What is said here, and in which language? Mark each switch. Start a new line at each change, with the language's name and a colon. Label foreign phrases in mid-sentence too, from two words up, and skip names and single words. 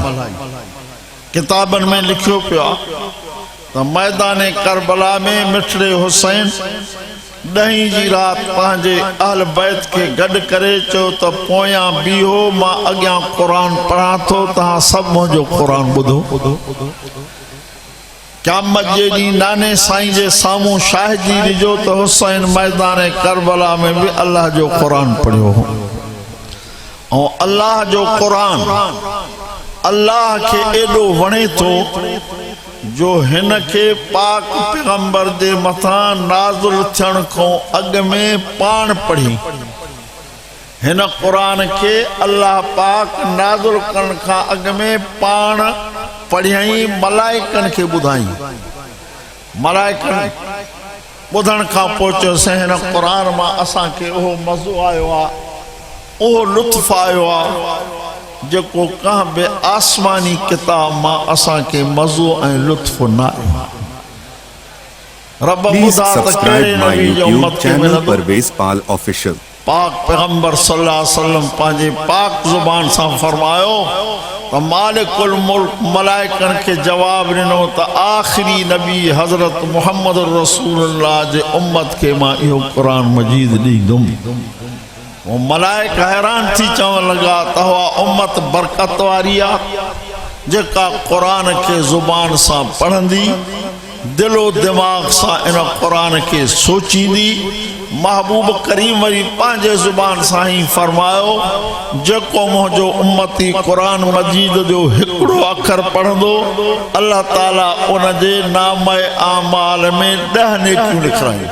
Sindhi: किताबन में लिखियो पियो तो मैदान करबला में मिठड़े हुसैन 10 जी रात पंहिंजे अहल बैत के गड करे चो तो पोयां बीहो मां अॻियां क़ुरान पढ़ा थो, तहां सब मुंहिंजो क़ुरान ॿुधो। क़यामत जे ॾींहुं नाने साईं जे साम्हूं शाहिदी ॾिजो तो हुसैन मैदान करबला में भी अल्लाह जो क़ुरान पढ़ियो हो। और अल्लाह जो क़ुरान अल्लाह के एॾो वणे थो जो हिन के पाक पैगंबर जे मथां नाज़ुल थियण खां अॻ में पाण पढ़ी। हिन क़ुरान के अल्लाह पाक नाज़ुल करण खां अॻ में पाण पढ़ियई, मलाइकन के ॿुधाई। मलाइकन ॿुधण खां पोइ चयोसीं हिन क़ुरान मां असांखे उहो मज़ो आयो आहे, उहो लुत्फ़ आयो आहे जेको कंहिं बि आसमानी किताब मां असांखे मज़ो ऐं लुत्फ़ न आयो। रब
English: Please
Sindhi: ॿुधा त कहिड़े
English: subscribe my
Sindhi: नबी जो
English: YouTube
Sindhi: उम्मत खे
English: channel
Sindhi: मिलंदो।
English: Parvez Pal Official.
Sindhi: पाक पैगंबर
Arabic: صلى الله عليه وسلم
Sindhi: पंहिंजे पाक ज़ुबान सां फरमायो त
Arabic: مالك الملك
Sindhi: मलाइकन के जवाब ॾिनो त आखिरी नबी हज़रत मुहम्मद रसूलुल्लाह जे उम्मत के मां इहो क़ुरान मजीद ॾींदुमि। वो मलाइक हैरान थी चवण लगा तवा उम्मत बरकत वारी आ जेका कुरान के जुबान सा पढ़ंदी, दिलो दिमाग सा इन कुरान के सोचींदी। महबूब करीम वरी पंहिंजे जुबान सां ही फरमायो जेको मुंहिंजो उम्मती कुरान मजीद जो हिकिड़ो अखर पढ़ंदो
Arabic: الله تعالى
Sindhi: उन जे नामे आमाल में 10 नेकियूं लिखायूं।